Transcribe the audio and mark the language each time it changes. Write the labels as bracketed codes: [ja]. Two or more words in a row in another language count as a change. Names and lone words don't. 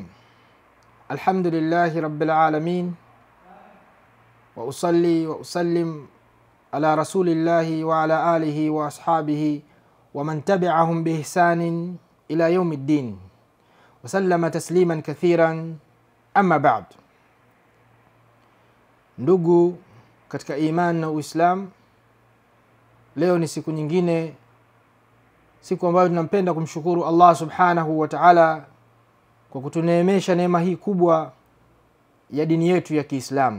[ar] الحمد لله رب العالمين، وأصلي وأسلم على رسول الله وعلى آله وأصحابه ومن تبعهم بإحسان إلى يوم الدين وسلم تسليما كثيرا. أما بعد. [sw] Ndugu katika imani na Uislamu, leo ni siku nyingine, siku ambayo tunampenda kumshukuru [ar] الله سبحانه وتعالى [sw] kwa kutuneemesha neema hii kubwa ya dini yetu ya Kiislamu.